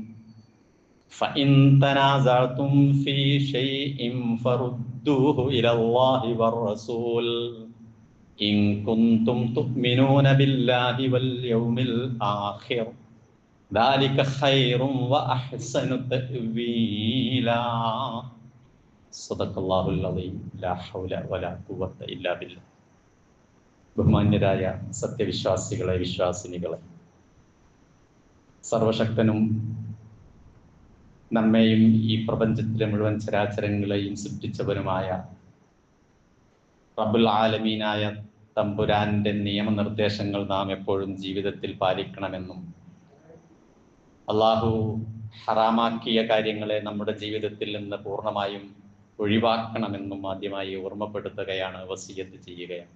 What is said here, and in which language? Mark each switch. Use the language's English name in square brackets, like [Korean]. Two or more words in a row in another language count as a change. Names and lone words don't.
[Arabic] فإن تنازعتم في شيء فردوه إلى الله والرسول إن كنتم تؤمنون بالله واليوم الآخر ذلك خير وأحسن تأويلا صدق الله العليم لا حول ولا قوة إلا بالله. [Malayalam] ബഹുമാന്യരായ സത്യവിശ്വാസികളെ, വിശ്വാസിനികളെ, സർവശക്തനും നമ്മെയും ഈ പ്രപഞ്ചത്തിലെ മുഴുവൻ ചരാചരങ്ങളെയും സൃഷ്ടിച്ചവനുമായ [Arabic] رب العالمين [Malayalam] തമ്പുരാന്റെ നിയമനിർദ്ദേശങ്ങൾ നാം എപ്പോഴും ജീവിതത്തിൽ പാലിക്കണമെന്നും അള്ളാഹു ഹറാമാക്കിയ കാര്യങ്ങളെ നമ്മുടെ ജീവിതത്തിൽ നിന്ന് പൂർണ്ണമായും ഒഴിവാക്കണമെന്നും ആദ്യമായി ഓർമ്മപ്പെടുത്തുകയാണ്, വസിയത്ത് ചെയ്യുകയാണ്.